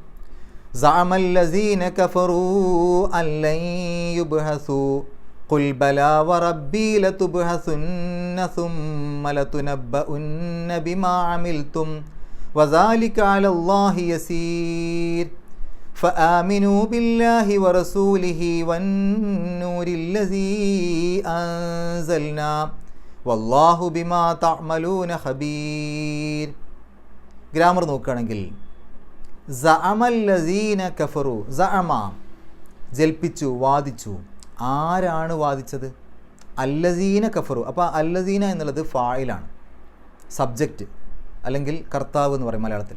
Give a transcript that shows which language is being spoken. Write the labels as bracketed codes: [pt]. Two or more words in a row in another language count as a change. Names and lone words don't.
[ar] زعم الذين كفروا أن لن يبعثوا قل بلى وربي لتبعثن ثم لتنبؤن بما عملتم وذلك على الله يسير. فآمنوا بالله ورسوله والنور الذي أنزلنا والله بما تعملون خبير. [ml] ഗ്രാമർ നോക്കുകയാണെങ്കിൽ [ar] زعم الذين كفروا. [ml] സഅമ ജൽപ്പിച്ചു, വാദിച്ചു. ആരാണ് വാദിച്ചത്? [ar] الذين كفروا. [ml] അപ്പോൾ അല്ലസീന എന്നുള്ളത് ഫായിലാണ്, സബ്ജക്റ്റ് അല്ലെങ്കിൽ കർത്താവ് എന്ന് പറയും മലയാളത്തിൽ.